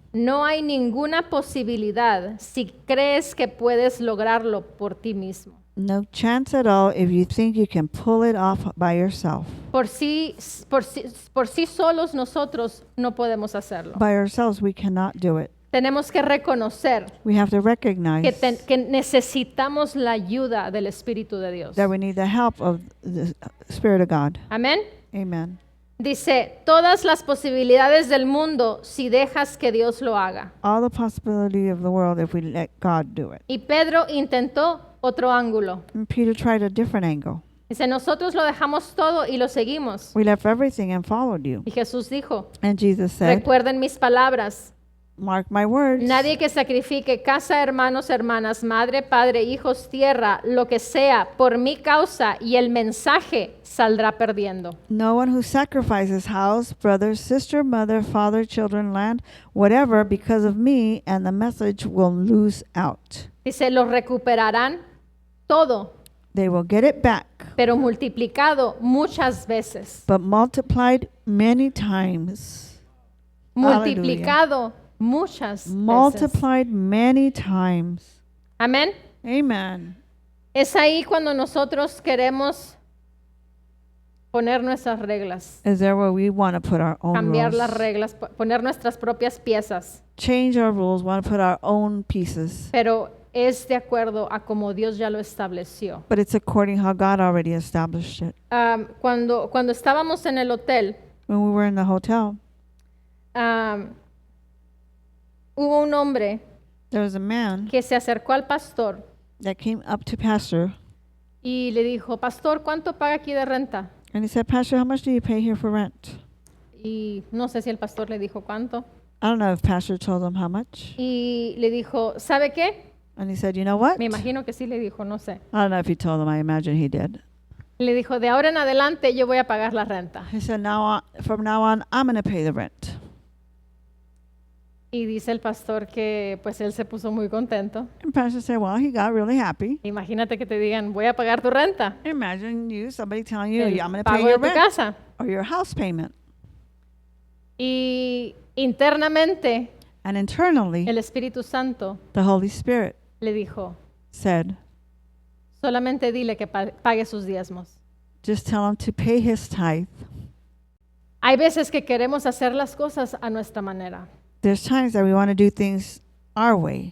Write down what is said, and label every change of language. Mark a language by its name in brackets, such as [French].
[Spanish] No hay ninguna posibilidad si crees que puedes lograrlo por ti mismo. [English] No chance at all if you think you can pull it off by yourself. [Spanish] Por sí solos nosotros no podemos hacerlo. [English] By ourselves, we cannot do it. [Spanish] Tenemos que reconocer [English] We have to recognize [Spanish] que necesitamos la ayuda del Espíritu de Dios. [English] that we need the help of the Spirit of God. [Spanish] Amén. [English] Amen. [Spanish] Dice, todas las posibilidades del mundo si dejas que Dios lo haga. [English] All the possibility of the world if we let God do it. [Spanish] Y Pedro intentó otro ángulo. [English] And Peter tried a different angle. [Spanish] Dice, nosotros lo dejamos todo y lo seguimos. [English] We left everything and followed you. [Spanish] Y Jesús dijo, [English] And Jesus said, [Spanish] recuerden mis palabras. [English] mark my words. [Spanish] Nadie que sacrifique casa, hermanos, hermanas, madre, padre, hijos, tierra, lo que sea, por mi causa y el mensaje saldrá perdiendo. [English] No one who sacrifices house, brother, sister, mother, father, children, land, whatever, because of me and the message will lose out. [Spanish] Dice, lo recuperarán todo, [English] They will get it back, [Spanish] pero multiplicado muchas veces. [English] but multiplied many times. [Spanish] Multiplicado muchas veces. [English] Multiplied many times. [Spanish] Amén. [English] Amen. [Spanish] Es ahí cuando nosotros queremos poner nuestras reglas, [English] Is there where we want to put our own [Spanish] cambiar [English] rules? [Spanish] las reglas, poner nuestras propias piezas, [English] Change our rules, want to put our own pieces. [Spanish] pero es de acuerdo a como Dios ya lo estableció. [English] But it's according how God already established it. [Spanish] Cuando estábamos en el hotel, [English] When we were in the hotel, [Spanish] hubo un hombre [English] There was a man [Spanish] que se acercó al pastor [English] that came up to Pastor [Spanish] y le dijo, pastor, ¿cuánto paga aquí de renta? [English] and he said, Pastor, how much do you pay here for rent? [Spanish] Y no sé si el pastor le dijo cuánto. [English] I don't know if Pastor told him how much. [Spanish] Y le dijo, ¿sabe qué? [English] And he said, you know what? [Spanish] Me imagino que sí le dijo, no sé. [English] I don't know if he told him. I imagine he did. [Spanish] Le dijo, de ahora en adelante yo voy a pagar la renta. [English] He said, from now on, I'm going to pay the rent. [Spanish] Y dice el pastor que pues él se puso muy contento. [English] And Pastor said, well, he got really happy. [Spanish] Imagínate que te digan, voy a pagar tu renta. [English] Imagine somebody telling you, [Spanish] El [English] yeah, I'm going to pay [Spanish] pago de [English] your [Spanish] tu [English] rent [Spanish] casa. [English] or your house payment. [Spanish] Y internamente [English] And internally, [Spanish] el Espíritu Santo [English] the Holy Spirit [Spanish] le dijo, [English] said, [Spanish] solamente dile que pague sus diezmos. [English] just tell him to pay his tithe. [Spanish] Hay veces que queremos hacer las cosas a nuestra manera [English] There's times that we want to do things our way,